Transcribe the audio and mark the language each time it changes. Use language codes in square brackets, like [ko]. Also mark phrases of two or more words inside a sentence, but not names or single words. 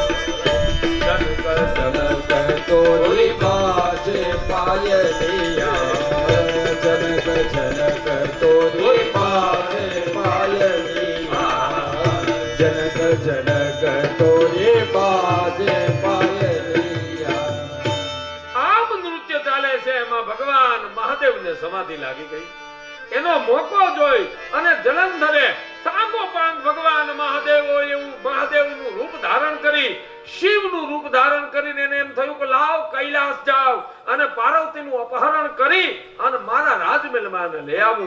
[hi] जनक जनक तोरी बाजे पायलिया, जनक जनक तोरी बाजे पायलिया, जनक जनक तोरी बाजे पायलिया. [gu] આમ નૃત્ય ચાલે છે. એમાં ભગવાન મહાદેવને સમાધિ લાગી ગઈ. એનો મોકો જોઈ અને જલંધરે સાંગોપાંગ ભગવાન મહાદેવ હોય એવું મહાદેવનું રૂપ ધારણ કરી, શિવનું રૂપ ધારણ કરીને એને એમ થયું કે લાવ કૈલાસ જાવ અને પાર્વતીનું અપહરણ કરી અને મારા રાજમહેલમાં એને લઈ આવું.